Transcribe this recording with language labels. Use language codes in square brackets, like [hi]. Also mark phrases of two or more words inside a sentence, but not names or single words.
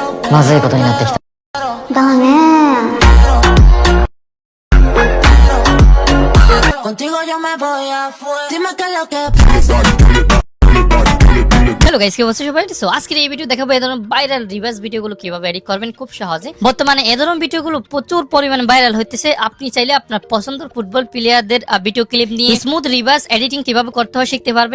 [ja] まずいことになってきた。だね。 [es] Contigo yo me voy a fuego. Dime qué es lo que pasa. [en] Hello guys, [bn] কি অবস্থা সবাই? সো আজকের এই ভিডিও দেখাবো এই ধরনের [en] viral reverse [bn] ভিডিওগুলো কিভাবে এডিট করবেন খুব সহজে। বর্তমানে এই ধরনের ভিডিওগুলো প্রচুর পরিমাণে ভাইরাল হইতেছে। আপনি চাইলে আপনার পছন্দের [en] football players video clip [bn] নিয়ে [en] smooth reverse editing [bn] কিভাবে করতে হয় শিখতে পারবেন।